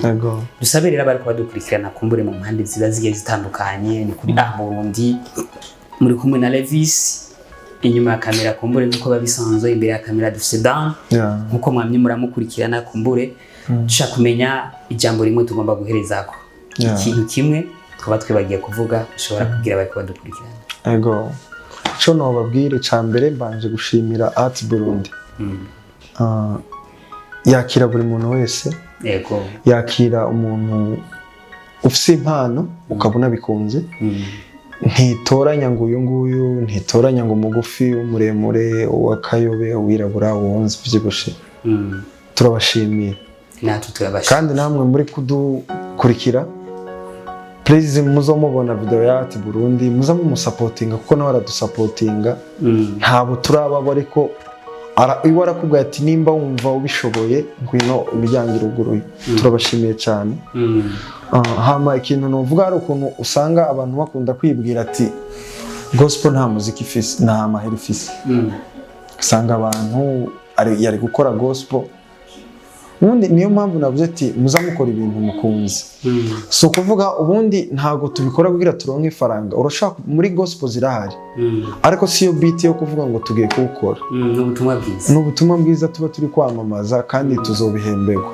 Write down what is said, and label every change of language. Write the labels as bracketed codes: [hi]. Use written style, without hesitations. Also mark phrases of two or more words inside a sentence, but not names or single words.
[rn] Dusabe rero bari kwadukurikirana kumbure mu mpande ziba zigiye zitandukanye, ni kuri Burundi muri kumwe na Levis, inyuma ya kamera kumbure nkuko babisanzwe, imbere ya kamera dufite Dan nkuko mwamye muramukurikirana. Kumbure dushaka kumenya ijambo rimwe tugomba guherezako, ikintu kimwe twaba twibagiye kuvuga ushobora kugira bari kwadukurikirana. Cyo no babwire cyambere mbanje gushimira Art Burundi. Yakira buri muntu wese. Yakira umuntu ufite impano ukabona bikunze. Ntitoranya ngo uyu nguyu, ntitoranya ngo mugufi, umuremure, uwakayobe, uwirabura, uwonze byibushe. Turabashimiye. Kandi namwe muri kudukurikira, please muzomubona video ya Art Burundi muzamumusupportinga kuko nawe aradusupportinga. Ntabo turababo ariko iwe arakubwira ati nimba wumva ubishoboye ngwino imiryango iruguruye. Turabashimiye cyane. Hama ikintu novuga ari ukuntu usanga abantu bakunda kwibwira ati gospel nta muziki ifise, nta mahera ifise. Usanga abantu yari gukora gospel ubundi niyo mpamvu navuze ati muzamukora ibintu mukunzi. Si ukuvuga ubundi ntago tubikora kugira turonke ifaranga, urashaka muri gospel zirahari ariko siyo beat yo kuvuga ngo tugiye kuwukora. N'ubutumwa bwiza, n'ubutumwa bwiza tuba turi kwamamaza kandi tuzobihemberwa.